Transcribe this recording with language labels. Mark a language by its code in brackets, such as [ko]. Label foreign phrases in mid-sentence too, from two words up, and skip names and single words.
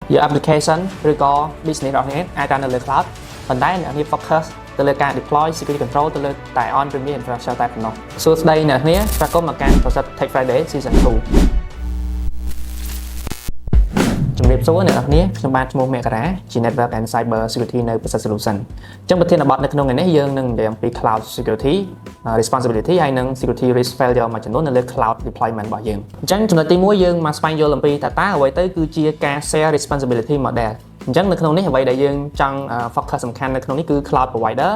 [en] your application [km] ឬក៏ business របស់អ្នកអាចកើតនៅលើ cloud ប៉ុន្តែអ្នកនេះ focus ទៅលើការ [en] deploy security control [km] ទៅលើតែ [en] on premise infrastructure [km] តែប៉ុណ្ណោះសួស្តីអ្នកនាងស្វាគមន៍មកកាន់ Process Tech Friday Season 2 ជំរាបសួរអ្នកនរគ្នាខ្ញុំបាទឈ្មោះមករាជា [en] Network and Cyber Security [km] នៅ Process Solution អញ្ចឹងប្រធានបទនៅក្នុងថ្ងៃនេះយើងនឹងនិយាយអំពី [en] Cloud Security Responsibility [km] ហើយនិង [en] Security Risk Failure [km] មួយចំនួននៅលើ [en] Cloud Deployment [km] របស់យើងអញ្ចឹងចំណុចទី1យើងមកស្វែងយល់អំពីតើអ្វីទៅគឺជាការ [en] Share Responsibility Model [km] អញ្ចឹងនៅក្នុងនេះអ្វីដែលយើងចង់ focus សំខាន់នៅក្នុងនេះគឺ [en] Cloud Provider